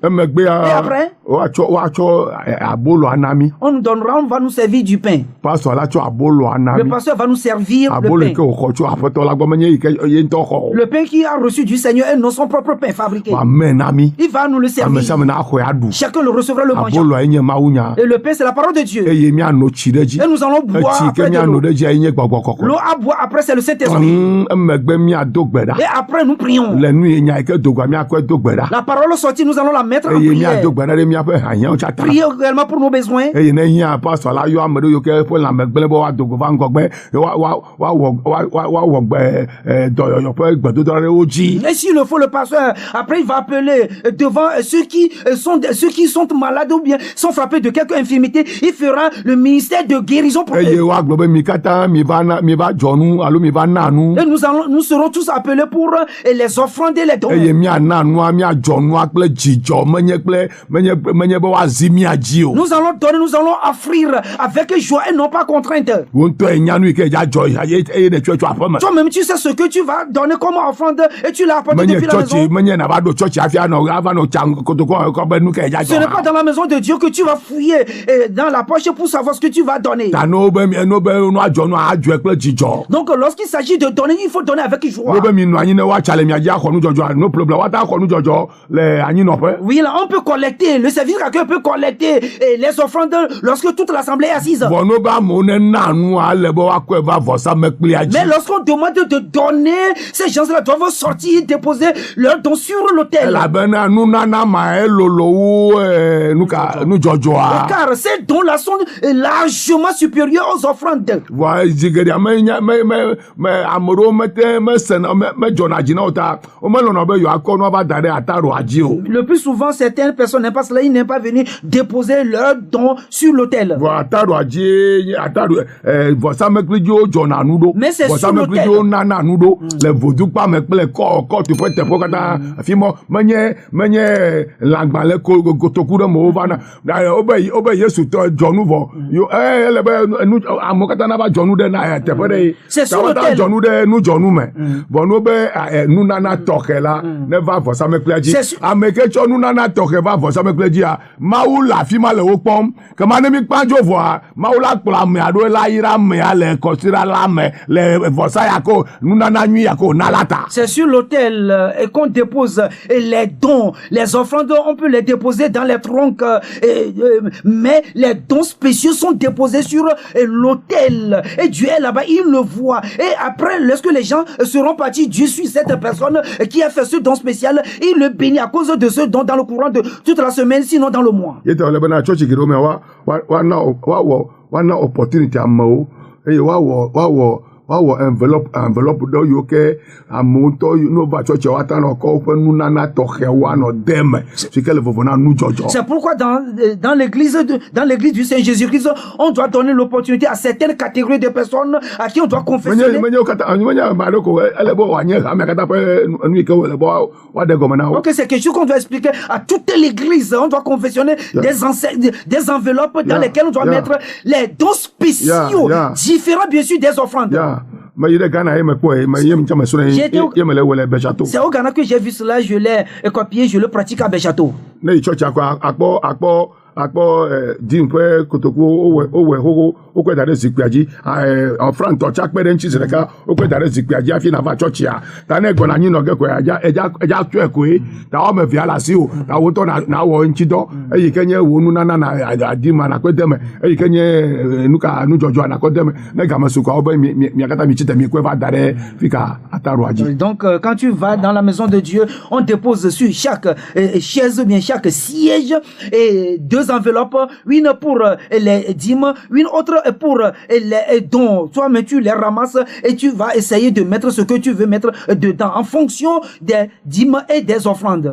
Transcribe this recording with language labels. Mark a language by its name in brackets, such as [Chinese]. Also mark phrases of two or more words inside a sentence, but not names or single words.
[French] Et après, on nous donnera, on va nous servir du pain. Le pasteur va nous servir le pain qui a reçu du Seigneur et non son propre pain fabriqué. Il va nous le servir. Chacun le recevra le mangeant. Et le pain, c'est la parole de Dieu. [Ewe] eye miano tsi ɖe dzi [French] Et nous allons boire [Ewe] etsi ke [French] après de [Ewe] miano [French] l'eau. [Ewe] ɖe dzia nye gbɔgbɔ kɔkɔ [French] L'eau à boire après, c'est le Saint-Esprit. [Ewe] emegbe miado gbe ɖa [French] Et après, nous prions. [Ewe] le nu ye nya yi ke dogoa miakɔe do gbe ɖa [French] La parole sortie, nous allons la mettre en [Ewe] eye [French] prière. [Ewe] miado gbe ɖa ɖe miaƒe hanyawo tsata [French] Prier également pour nos besoins. [Ewe] eye ne hiã pastor la yɔ ame ɖewo yiwo ke ƒe lãme gblẽ be woadogo va ŋgɔgbe woawɔ dɔyɔyɔ ƒe gbedodoɖa ɖe wo dzi [French] Et s'il le faut, le pasteur, après, il va appeler devant ceux qui sont malades ou bien sont frappés de quelque infirmité. Il fera le ministère de guérison pour [Ewe] eye [French] eux. [Ewe] woagblɔ be mi katã mi va dzɔ nu alo mi va na nu [French] Et nous serons tous appelés pour les offrandes et les dons. [Ewe] eye miana nua miadzɔ nua kple dzidzɔ menye be woazi mia dzi o [French] Nous allons donner, nous allons offrir avec joie et non pas contrainte. [Ewe] wo ŋutɔ enya nu yi ke dzadzɔ eye ne tso tso aƒe me [French] Toi-même, tu sais ce que tu vas donner comme offrande et tu l'as apporté [Ewe] menye [French] depuis la [Ewe] tsɔtsi [French] maison. [Ewe] menye nava ɖo tsɔtsi hafi ava nɔ tsa kotoko kɔ be nu ke [French] Ce n'est pas [Ewe] dzadzɔ [French] dans la maison de Dieu que tu vas fouiller dans la poche pour savoir ce que tu vas donner. [Ewe] ta no be nua dzɔ nua adzɔe kple dzidzɔ [French] Donc, lorsqu'il s'agit de donner, il faut donner avec joie. [Ewe] no be mi nɔ anyi ne woatsa le mia dzi axɔ nudzɔdzɔ [English] no problem [Ewe] woata axɔ nudzɔdzɔ le anyinɔƒe [French] Oui, là, on peut collecter. Le service d'accueil peut collecter les offrandes lorsque toute l'assemblée est assise. [Ewe] vɔ no be amewo ne na nua ale be woakɔe va vɔsamekpelia [French] Mais [Ewe] dzi [French] lorsqu'on demande de donner, ces gens-là doivent sortir, déposer leurs dons sur l'autel. [Ewe] elabena nunana ma elolo wu nudzɔdzɔa [French] Car ces dons-là sont largement supérieurs aux offrandes. [Ewe] vɔ zigeɖia ame ɖewo medzɔna dzi na wo ta womelɔna be yewoakɔ nua va da ɖe ataɖoa dzi o [French] Le plus souvent, certaines personnes n'aiment pas cela, ils n'aiment pas venir déposer leurs dons sur l'autel. [Ewe] vɔ ataɖoa dzi vɔsamekpli dzi wodzɔna nu ɖo [French] Mais c'est sur [Ewe] vɔsamekpli dzi [French] l'autel. [Ewe] wonana nu ɖo le vodukpa me kple kɔtu ƒe teƒewo katã afi mɔ menye lãgba le kotoku ɖe me wovana wobe yesu tɔ dzɔnu vɔ ele be amewo katã nava dzɔnu ɖe na teƒe ɖe [French] C'est sur [Ewe] ta [French] l'autel. [Ewe] dzɔnu ɖe nudzɔnu me vɔ no be nunana tɔxɛ la ne va vɔsamekplia dzi [French] C'est sur- [Ewe] ame ke tsɔ nunana tɔxɛ va vɔsamekplia dzia mawu le afi ma le wo kpɔm kema ne mi kpãdzo vɔa mawu la kplɔ amea ɖo la yi ɖe amea le kɔsira la me le vɔsa ya ko nunana nyui ya ko na la ta [French] C'est sur l'autel et qu'on dépose les dons, les offrandes, on peut les déposer dans les troncs, mais les dons spéciaux sont déposés sur l'autel. Et Dieu est là-bas, il le voit. Et après, lorsque les gens seront partis, Dieu suit cette personne qui a fait ce don spécial, il le bénit à cause de ce don dans le courant de toute la semaine, sinon dans le mois. [Ewe] yete wole bena tsɔtsi geɖewo me woana opportunity amewo eye woawɔ envelope ɖewo yiwo ke amewo ŋutɔ no va tsɔtsia woata nɔ kɔ woƒe nunana tɔxɛwo anɔ de me si ke le vovo na nudzɔdzɔ [French] C'est pourquoi dans l'église du Seigneur Jésus-Christ, on doit donner l'opportunité à certaines catégories de personnes à qui on doit confessionner. [Ewe] menye ame aɖe ko ele be wòanye amea katã ƒe nu yi ke wole be woaɖe gɔme na wo [French] Ok, c'est quelque chose qu'on doit expliquer à toute l'église. On doit confessionner des enveloppes dans lesquelles on doit mettre les dons spéciaux, différents bien sûr des offrandes. [Ewe] ya me yi ɖe Ghana ye me kpɔe ye me tsɛ me srɔ̃ ye me le wɔ le Bɛtsato [French] C'est au Ghana que j'ai vu cela, je l'ai copié, je le pratique à Bɛtsato. [Ewe] ne yi tsɔtsia kɔ akpɔ dim ƒe kotoku wowɔe xoxo wokɔe da ɖe zikpuia dzi frantɔ tsa kpe ɖe ŋtsi zi ɖeka wokɔe da ɖe zikpuia dzi hafi nava tsɔtsia ta ne gbɔna anyinɔge koe edza tsɔe koe ta wɔme evea le asi o ta wotɔ nawɔ ŋtsidɔ eyi ke nye wo nunana na adima nakpe deme eyi ke nye nudzɔdzɔa nakɔ deme ne game su kɔa wo be mia katã mi tsi te mi koe va da ɖe fi ka ataɖoa dzi. [French] Donc, quand tu vas dans la maison de Dieu, on dépose sur chaque chaise, bien chaque siège, et deux enveloppes, une pour les dîmes, une autre pour les dons. Toi-même, tu les ramasses et tu vas essayer de mettre ce que tu veux mettre dedans en fonction des dîmes et des offrandes.